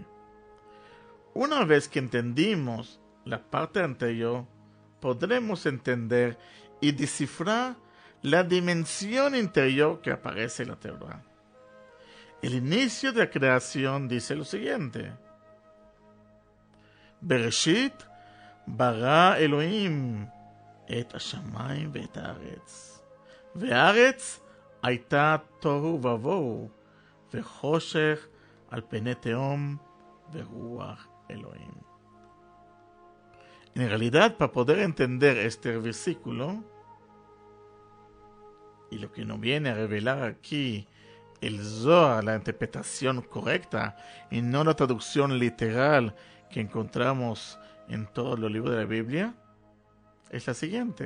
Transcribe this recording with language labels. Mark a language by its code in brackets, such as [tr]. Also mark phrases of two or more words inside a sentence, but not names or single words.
[es] Una vez que entendimos la parte anterior, podremos entender y descifrar la dimensión interior que aparece en la Torá. El inicio de la creación dice lo siguiente. [he] בראשית ברא אלוהים את השמים ואת הארץ. Ve'haaretz הייתה תוהו ובוהו, וחושך על פני תהום ורוח אלוהים. [es] En realidad, para poder entender este versículo, y lo que nos viene a revelar aquí el Zohar, la interpretación correcta, y no la traducción literal que encontramos en todos los libros de la Biblia, es la siguiente.